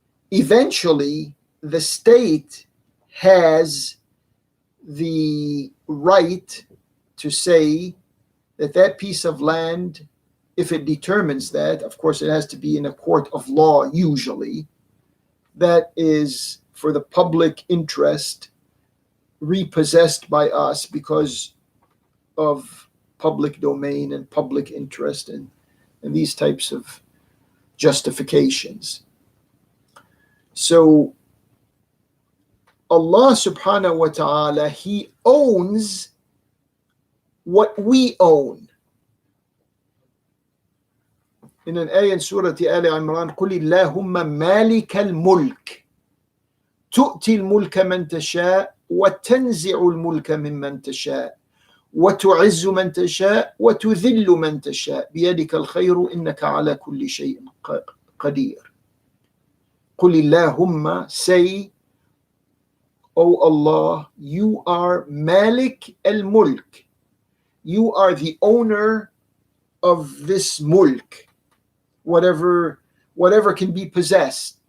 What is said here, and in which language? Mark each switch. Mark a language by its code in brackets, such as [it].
[en] Eventually, the state has the right to say that that piece of land, if it determines that, of course, it has to be in a court of law usually, that is for the public interest, repossessed by us because of public domain and public interest and these types of justifications. So Allah subhanahu wa ta'ala, He owns what we own. In an ayah in Surat Al Imran, [ar] قُلِ اللَّهُمَّ مَالِكَ الْمُلْكِ تُؤْتِي الْمُلْكَ مَنْ تَشَاءُ وَتَنْزِعُ الْمُلْكَ مِمَّنْ تَشَاءُ وَتُعِزُّ مَنْ تَشَاءُ وَتُذِلُّ مَنْ تَشَاءُ بِيَدِكَ الْخَيْرُ إِنَّكَ عَلَى كُلِّ شَيْءٍ قَدِيرٌ. قُلِ اللَّهُمَّ, [en] say, O Allah, you are Malik al-Mulk. You are the owner of this mulk, whatever can be possessed.